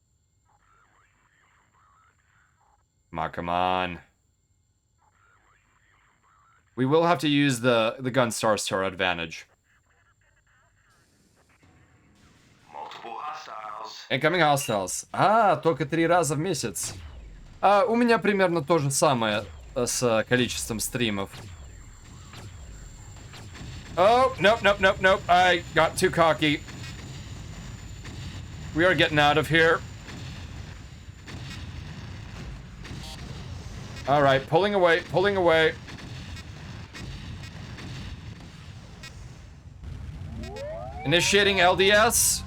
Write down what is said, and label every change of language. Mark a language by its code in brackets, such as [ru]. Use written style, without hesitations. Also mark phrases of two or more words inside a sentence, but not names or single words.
[en] Come on, come on. We will have to use the Gunstars to our advantage. Multiple hostiles. Incoming hostiles. [ru] Только 3 раза в месяц. У меня примерно то же самое с количеством стримов. [en] Oh, nope, nope, nope, nope. I got too cocky. We are getting out of here. Alright, pulling away, pulling away. Initiating LDS.